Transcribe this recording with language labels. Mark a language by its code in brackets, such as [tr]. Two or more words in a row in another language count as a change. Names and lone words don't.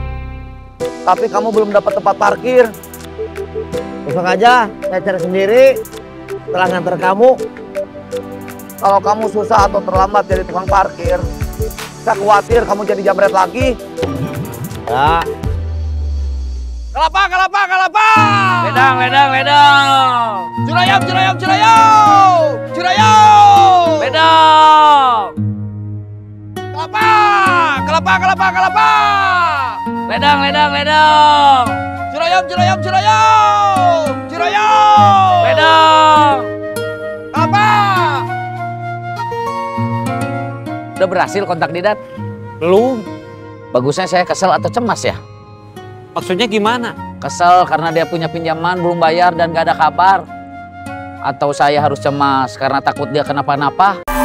[id] Tapi kamu belum dapat tempat parkir. Besok aja, saya cari sendiri. Setelah nganter kamu. Kalau kamu susah atau terlambat jadi tukang parkir, saya khawatir kamu jadi jamret lagi. Ya. Kelapa, kelapa, kelapa! Ledang, ledang, ledang. Curayam, curayam, curayam! Curayam! Ledang. Kelapa! Kelapa, kelapa, kelapa! Ledang, ledang, ledang. Curayam, curayam, curayam! Curayam! Ledang. Kelapa! Udah berhasil kontak Didan? Belum. Bagusnya saya kesel atau cemas ya? Maksudnya gimana? Kesel karena dia punya pinjaman belum bayar dan gak ada kabar. Atau saya harus cemas karena takut dia kenapa-napa.